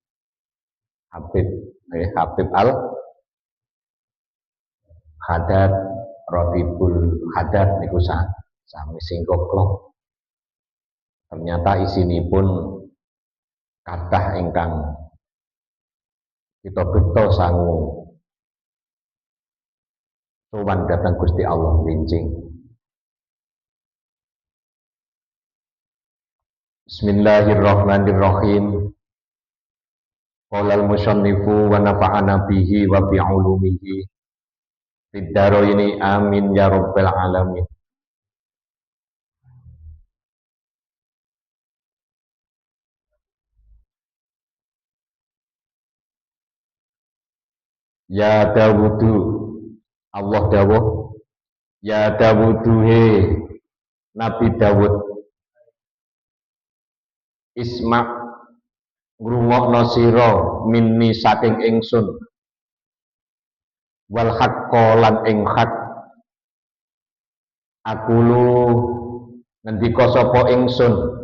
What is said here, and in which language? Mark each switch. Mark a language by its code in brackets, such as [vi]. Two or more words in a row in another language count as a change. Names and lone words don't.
[jv] Habib Al-Haddad Rabibul Haddad niku sami singkoklok. Ternyata isinipun kathah ingkang kita beto sangu sowan dhateng Gusti Allah winjing. [ar] بسم الله الرحمن الرحيم. قال المصنف ونفعنا به وبعلومه في الدارين آمين يا رب العالمين. يا داود, [jv] Allah dawuh, [ar] يا داود [jv] he Nabi Dawud, isma' ngrungokno sira minni saking ingsun, [ar] والحق [jv] lan ing hak, akulu ngendika sapa ingsun,